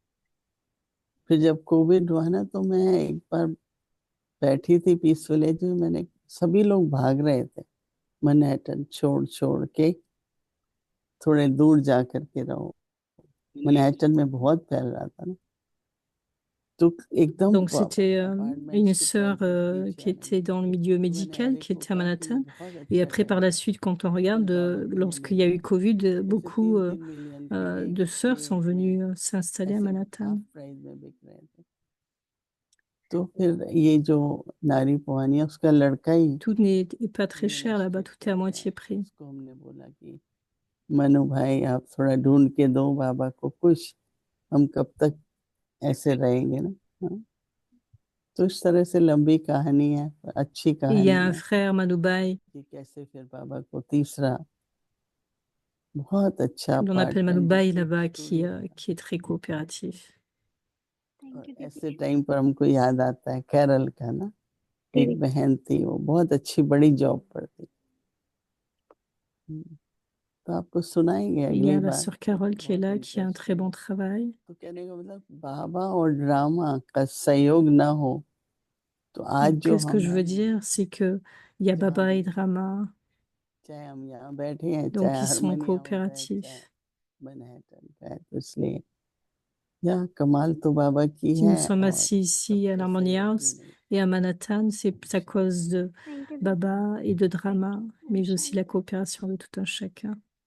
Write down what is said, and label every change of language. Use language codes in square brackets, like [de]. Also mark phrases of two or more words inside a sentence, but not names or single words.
[hi] फिर जब कोविड हुआ ना, तो मैं एक बार बैठी थी पीस विलेज में, मैंने सभी लोग भाग रहे थे मैनहट्टन छोड़ छोड़ के, थोड़े दूर जा करके रहो। मैनहट्टन में बहुत फैल रहा था ना, तो एकदम [fr] Donc, c'était une [hi] अपार्टमेंट्स के [fr] sœur [hi] प्राइसेस नीचे [fr] qui [hi] आने [fr] était [hi] लगे। [fr] dans le milieu [hi] तो मैंने [fr] médical, [hi] एरिक [fr] qui [hi] को [fr] était à [hi] कहा कि ये [fr] Manhattan. [hi] बहुत [fr] Et [hi] अच्छा [fr] après, par [hi] जगह [fr] la [hi] है, [fr] suite, quand on [hi] फिर [fr] regarde, [hi] बाबा को ये [fr] lorsqu'il y a [hi] लेना [fr] eu [hi] है। [fr] Covid, [hi] ऐसे [fr] beaucoup [hi] 3-3 मिलियन के [fr] de sœurs sont [hi] एक में [fr] venues s'installer à [hi] ऐसे [fr] Manhattan. [en] half price [hi] में बिक रहे थे। तो फिर ये जो नारी पुहानी है, उसका लड़का ही [fr] Tout n'est pas très [hi] रियल [fr] cher là-bas, [hi] एस्टेट [fr] tout est à [hi] करता है। [fr] moitié [hi] तो [fr] prix. [hi] उसको हमने बोला कि मनु भाई आप थोड़ा ढूंढ के दो बाबा को कुछ, हम कब तक ऐसे रहेंगे ना। हाँ? तो इस तरह से लंबी कहानी है, अच्छी [fr] Et il y a [hi] कहानी [fr] un [hi] है [fr] frère, Manoubaï, [hi] कि कैसे फिर बाबा को तीसरा बहुत अच्छा [fr] on appelle [hi] अपार्टमेंट [fr] Manoubaï [hi] जिसमें [fr] là-bas, [hi] स्टूडियो था। [fr] qui est très coopératif. [hi] थैंक और यू ऐसे दीदी। टाइम पर हमको याद आता है केरल का ना, दीदी एक बहन थी, वो बहुत अच्छी बड़ी जॉब पर थी। तो आपको सुनाएंगे [fr] Il y [hi] अगली [fr] a la [hi] बार, [fr] sœur Carole qui est [hi] बहुत [fr] là, qui a un très [hi] इंटरेस्टिंग [fr] bon [hi] है। [fr] travail. [hi] तो कहने का मतलब बाबा और ड्रामा का संयोग ना हो तो आज [fr] Donc, [hi] जो [fr] ce que [hi] हम [fr] je [hi] हैं [fr] veux dire, c'est que il y a [hi] जहाँ [fr] Baba [hi] भी [fr] et Drama, [hi] चाहे हम यहाँ बैठे हैं, चाहे [fr] donc ils sont [hi] हारमोनिया में बैठे, चाहे [fr] coopératifs, [hi] मैनहट्टन का है, तो इसलिए यहाँ कमाल तो बाबा की [fr] si nous [hi] है [fr] sommes [hi] और [fr] assis ici à [hi] सबका [fr] l'Harmony [hi] सहयोग भी [fr] House [hi] मिलता [fr] et à Manhattan, c'est à [hi] है। [fr] cause de [en] thank you दीदी। [fr] Baba et de [hi] थैंक [fr] Drama, [hi] यू ओम [fr] mais aussi la [hi] शांति। [fr] coopération de tout un chacun.